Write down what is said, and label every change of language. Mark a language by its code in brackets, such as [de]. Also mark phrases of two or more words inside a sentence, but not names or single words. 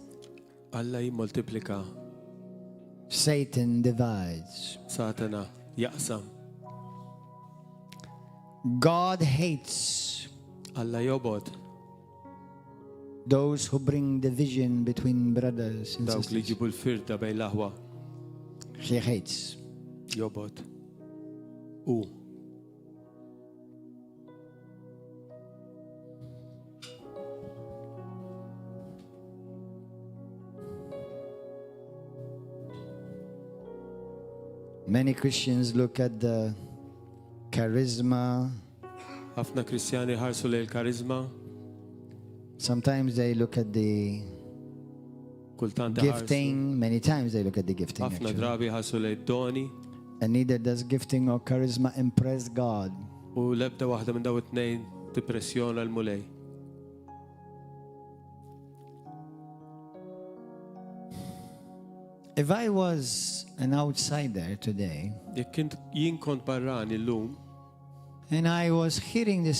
[mt] Alla jimmultiplika. [en] Satan divides. [mt] Satana jaqsam. [en] God hates [mt] Alla jobod. [en] those who bring division between brothers and [mt] Dawk li [en] sisters. [mt] ġibu l-firda bejn l-aħwa. [en] He hates. [mt] Jobod. U. [en] Many Christians look at the charisma. [mt] Ħafna Kristjani ħarsu lejn il-karizma. [en] Sometimes they look at the [mt] Kultant [en] gifting. Many times they look at the gifting. [mt] ħafna [en] Actually. [mt] drabi ħarsu lejn doni. [en] And neither does gifting or charisma impress God. [mt] U lebda waħda minn daw it-tnejn tippressjona l-mulej. [en] If I was an outsider today [mt] Jekk jien kont barrani llum [en] and I was hearing this